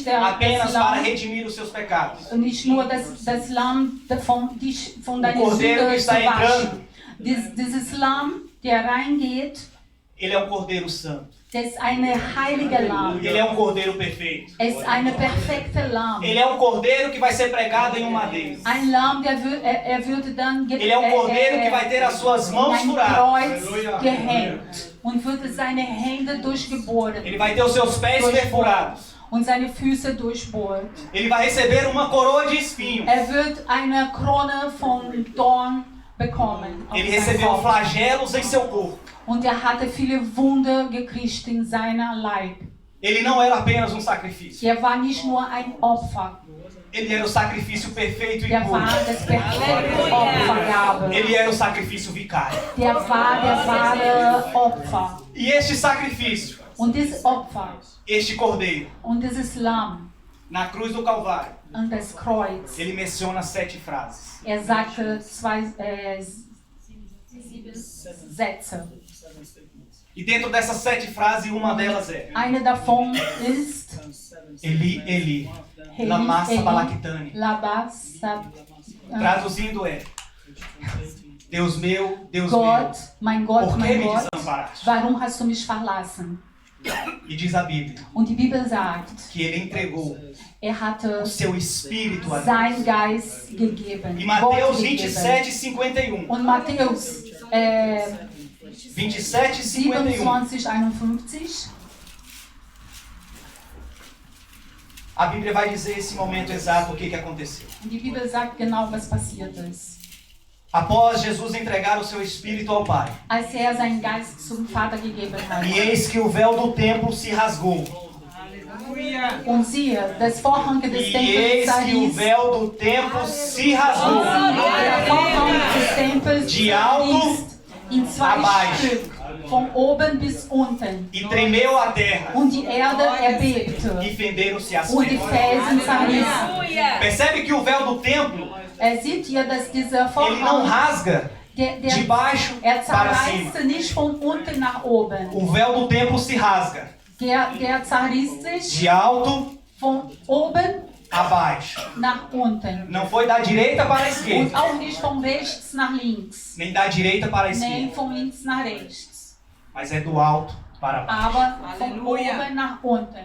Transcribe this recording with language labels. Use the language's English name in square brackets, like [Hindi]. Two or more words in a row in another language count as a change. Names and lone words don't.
[Portuguese] apenas [German] das [Portuguese] para [German] Lamm, [Portuguese] redimir os seus pecados. [German] nicht nur das Lamm von deiner [Portuguese] cordeiro [German] Sünde [Portuguese] que está [German] zu waschen. [Portuguese] entrando. [German] Dieses Lamm, der reingeht, [Portuguese] Ele é um cordeiro santo. [German] das ist eine heilige Lamm. [Portuguese] Ele é um cordeiro perfeito. [German] Es ist eine perfekte Lamm. [Portuguese] Ele é um cordeiro que vai ser pregado em um madeiro. [German] Ein Lamm, er würde dann [Portuguese] Ele é um cordeiro que vai ter as suas mãos [German] ein [Portuguese] furadas. [German] Kreuz gehängt und würde seine Hände durchgebohrt [Portuguese] Ele vai ter os seus pés perfurados. [German] und seine Füße durchbohrt. [Portuguese] Ele vai receber uma coroa de espinho. [German] Wird eine Krone von Dorn bekommen. Auf [Portuguese] Ele [German] seinem [Portuguese] recebeu [German] Kopf. [Portuguese] flagelos em seu corpo. [German] Und hatte viele Wunder gekriegt in seiner Leib. [Portuguese] Ele não era apenas um sacrifício. [German] War nicht nur ein Opfer. [Portuguese] Ele era o sacrifício perfeito e [German] War [Portuguese] puro. [German] das perfekte Opfergabe. [Portuguese] Ele era o sacrifício vicário. [German] War der wahre Opfer. [Portuguese] E este sacrifício, [German] Und dieses Opfer [Portuguese] este cordeiro, [German] und dieses Lamm [Portuguese] na cruz do Calvário, [German] und das Kreuz. [Portuguese] ele menciona 7 frases. [German] Sagte 7 Sätze. [Portuguese] E dentro dessas 7 frases, uma delas é: [German] Eine davon ist [Aramaic] Eli, Eli, Eli, lama Eli, sabachthani. [Portuguese] Traduzindo é: Deus meu, [German] Gott, mein Gott, [Portuguese] por que [German] mein [Portuguese] me [German] Gott, [Portuguese] desamparaste? [German] warum hast du mich verlassen? [Portuguese] E diz a Bíblia [German] Und die Bibel sagt, [Portuguese] que ele entregou [German] hatte [Portuguese] o seu espírito a Deus. [German] sein Geist gegeben. [Portuguese] E [German] Gott [Portuguese] Mateus [German] gegeben. [Portuguese] 27:51. [German] Und Matthäus [Portuguese] 27 e 51. [German] 27, 51. [Portuguese] A Bíblia vai dizer esse momento exato o que aconteceu. [German] Und die Bibel sagt genau, was passiert ist. [Portuguese] Após Jesus entregar o seu espírito ao Pai, [German] Als seinen Geist zum Vater gegeben hat. [Portuguese] e eis que o véu do templo se rasgou. [German] Und siehe, das Vorhang des [Portuguese] E [German] Tempels [Portuguese] eis que o [German] zerriss. [Portuguese] véu do templo se rasgou. [German] Der Vorhang des Tempels [Portuguese] De alto [German] zerriss in [Portuguese] a [German] zwei [Portuguese] baixo. [German] Stück, von oben bis unten. [Portuguese] E tremeu a terra. [German] Und die Erde erbebte. [Portuguese] E fenderam-se as [German] Und die [Portuguese] pedras. [German] Felsen zerrissen. [Portuguese] Percebe que o véu do templo, [German] Seht ihr, dass dieser [Portuguese] ele não [German] Vorhang, [Portuguese] rasga de baixo para cima. [German] zerreißt nicht von unten nach oben. [Portuguese] O véu do templo se rasga [German] Der zerriss sich [Portuguese] de alto [German] von oben [Portuguese] a baixo. [German] nach unten. [Portuguese] Não foi da direita para a [German] Und [Portuguese] esquerda, [German] auch nicht von rechts nach links. [Portuguese] nem da direita para a [German] Nee, [Portuguese] esquerda, [German] von links nach rechts. [Portuguese] mas é do alto para baixo. [German] Aber von oben nach unten.